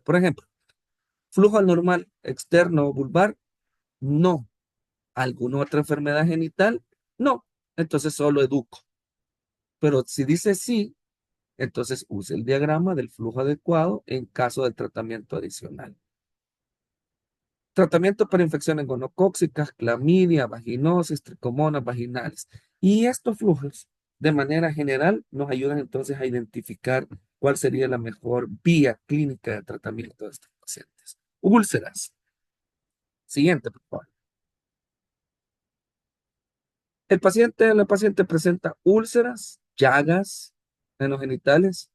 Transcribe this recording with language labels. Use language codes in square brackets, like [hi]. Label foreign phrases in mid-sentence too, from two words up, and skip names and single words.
[es] Por ejemplo, flujo anormal externo o vulvar, no. ¿Alguna otra enfermedad genital? No. Entonces solo educo. Pero si dice sí, entonces use el diagrama del flujo adecuado en caso del tratamiento adicional. Tratamiento para infecciones gonocócicas, clamidia, vaginosis, tricomonas vaginales. Y estos flujos, de manera general, nos ayudan entonces a identificar cuál sería la mejor vía clínica de tratamiento de estos pacientes. Úlceras. Siguiente, por favor. La paciente presenta úlceras, llagas en los genitales.